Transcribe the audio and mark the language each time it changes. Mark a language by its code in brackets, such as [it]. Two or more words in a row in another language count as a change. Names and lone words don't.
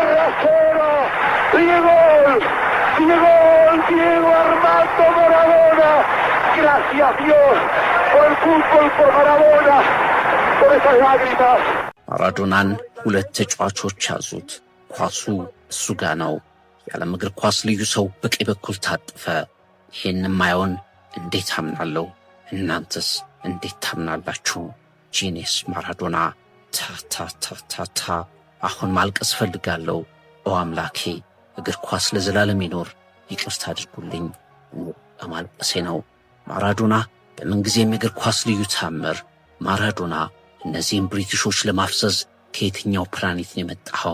[es] 0. Diego Armando Maradona. Gracias Dios por el fútbol, por Maradona, por esas lágrimas. [am] ማራዶናን ሁለት ተጫዋቾች ያዙት። ኳሱ እሱ ጋ ነው። የዓለም እግር ኳስ ልዩ ሰው በቀኝ በኩል ታጠፈ። ይህን ማየውን እንዴት አምናለሁ? እናንተስ እንዴት ታምናላችሁ? ጂኔስ ማራዶና ታታታታታ። አሁን ማልቀስ ፈልጋለሁ። ኦ አምላኬ፣ እግር ኳስ ለዘላለም ይኖር። ይቅርታ አድርጉልኝ፣ በማልቀሴ ነው። ማራዶና በምንጊዜም የእግር ኳስ ልዩ ታምር። ማራዶና እነዚህም ብሪቲሾች ለማፍሰስ ከየትኛው ፕላኔት ነው የመጣኸው?